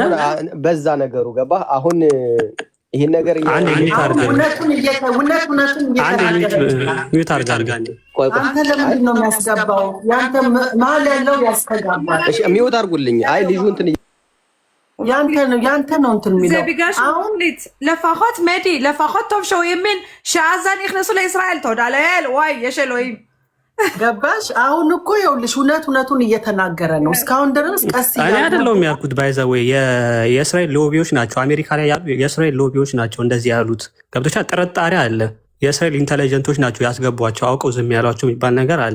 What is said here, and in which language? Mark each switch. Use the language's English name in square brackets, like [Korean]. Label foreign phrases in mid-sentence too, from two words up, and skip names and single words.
[Amharic] በዛ ነገሩ ገባ። አሁን ይህን ነገር ሚዩት አድርጉልኝ። አይ ልጁ እንትን ያንተ ነው እንትን የሚለው [Hebrew] לפחות מדי, לפחות טוב שהוא האמין שעזה נכנסו לישראל. תודה לאל, וואי, יש אלוהים. [Amharic] ገባሽ? አሁን እኮ ይኸውልሽ እውነቱን እየተናገረ ነው። እስካሁን ድረስ ቀስ እኔ አይደለሁም ያልኩት። ባይዘዌ የእስራኤል ሎቢዎች ናቸው፣ አሜሪካ ላይ ያሉ የእስራኤል ሎቢዎች ናቸው እንደዚህ ያሉት። ገብቶሻል? ጥርጣሬ አለ። የእስራኤል ኢንተለጀንቶች ናቸው ያስገቧቸው፣ አውቀው ዝም ያሏቸው የሚባል ነገር አለ።